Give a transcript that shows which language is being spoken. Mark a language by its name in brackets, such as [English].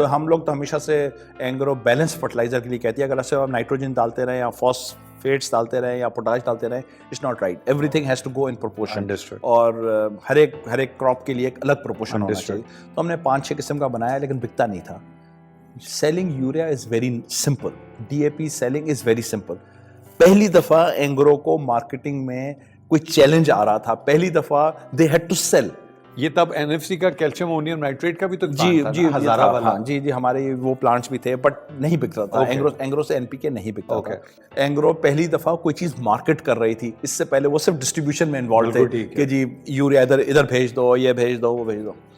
[Urdu] تو ہم لوگ تو ہمیشہ سے اینگرو بیلنس فرٹیلائزر کے لیے کہتی ہے, اگر ایسے آپ نائٹروجن ڈالتے رہیں یا فاسفیٹس ڈالتے رہیں یا پوٹاش ڈالتے رہیں, [English] it's not right, everything has to go in proportion, [Urdu] اور ہر ایک کراپ کے لیے ایک الگ پروپورشن ہونا چاہیے. تو ہم نے 5-6 قسم کا بنایا, لیکن بکتا نہیں تھا. [English] Selling urea is very simple. DAP selling is very simple. [Urdu] پہلی دفعہ اینگرو کو مارکیٹنگ میں کوئی چیلنج آ رہا تھا, پہلی دفعہ [English] they had to sell. [Urdu] یہ تب NFC کا کیلشیم امونیم نائٹریٹ کا بھی تو جی ہزارہ والا, جی ہمارے وہ پلانٹس بھی تھے, بٹ نہیں بک رہا تھا. اینگرو سے NPK نہیں بکتا تھا. اینگرو پہلی دفعہ کوئی چیز مارکیٹ کر رہی تھی, اس سے پہلے وہ صرف ڈسٹریبیوشن میں انوالو تھے کہ جی یوریا ادھر بھیج دو, یہ بھیج دو, وہ بھیج دو.